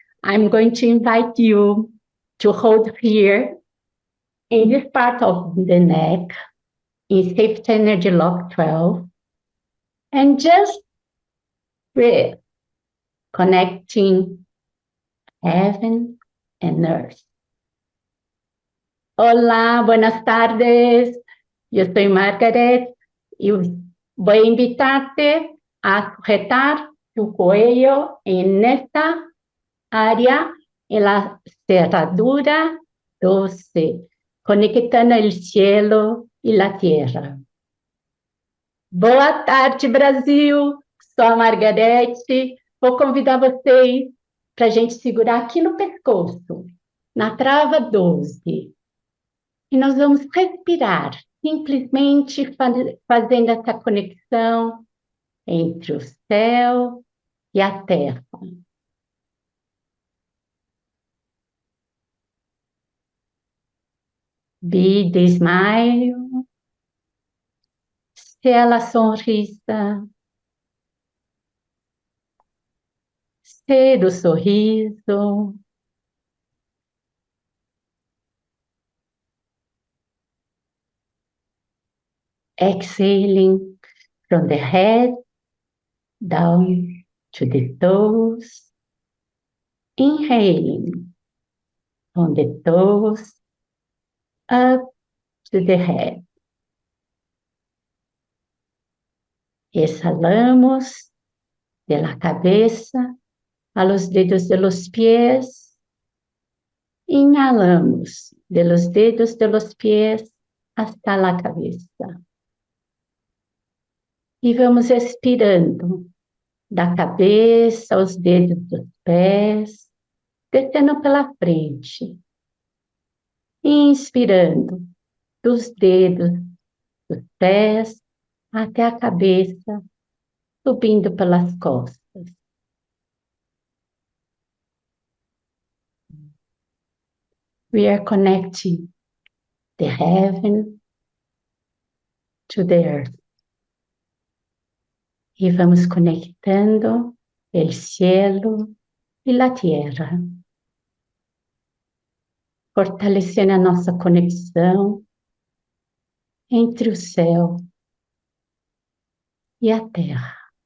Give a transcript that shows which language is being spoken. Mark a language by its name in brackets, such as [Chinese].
[English] I'm going to invite you to hold here in this part of the neck in Safety Energy Lock 12 and just breathe, connecting heaven and earth. [Spanish] Hola, buenas tardes. Yo soy Margaret y voy a invitarte a sujetar tu cuello en esta área, en la cerradura 12, conectando el cielo y la tierra. [Portuguese] Boa tarde, Brasil! Sou a Margarete. Vou convidar vocês para a gente segurar aqui no pescoço, na trava 12. E nós vamos respirar, simplesmente fazendo essa conexão entre o céu e a terra. [English] Be the smile, [Spanish] ser a sonrisa, [Portuguese] ser o sorriso. [English] Exhaling from the head down to the toes. Inhaling from the toes up to the head. [Spanish] Exhalamos de la cabeza a los dedos de los pies. Inhalamos de los dedos de los pies hasta la cabeza. [Portuguese] E vamos expirando da cabeça aos dedos dos pés, descendo pela frente. Inspirando dos dedos dos pés até a cabeça, subindo pelas costas. [English] We are connecting the heaven to the earth. [Portuguese] E vamos [Spanish] conectando el cielo e la tierra. [Portuguese] Fortalecendo a nossa conexão entre o céu e a terra.